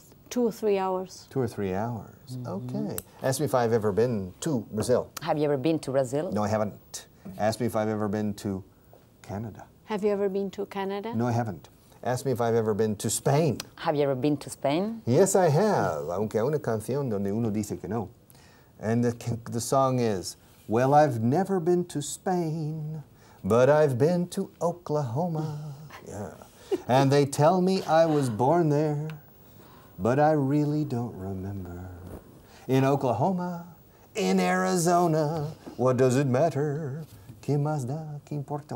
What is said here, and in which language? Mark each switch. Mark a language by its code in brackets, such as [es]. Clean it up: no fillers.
[en] 2 or 3 hours. 2 or 3 hours. Okay. Ask me if I've ever been to Brazil. Have you ever been to Brazil? No, I haven't. Ask me if I've ever been to Canada. Have you ever been to Canada? No, I haven't. Ask me if I've ever been to Spain. Have you ever been to Spain? Yes, I have, [es] aunque hay una canción donde uno dice que no. [en] And the song is, well, I've never been to Spain, but I've been to Oklahoma. Yeah. And they tell me I was born there, but I really don't remember. In Oklahoma, in Arizona, what does it matter? [es] ¿Qué más da? ¿Qué importa?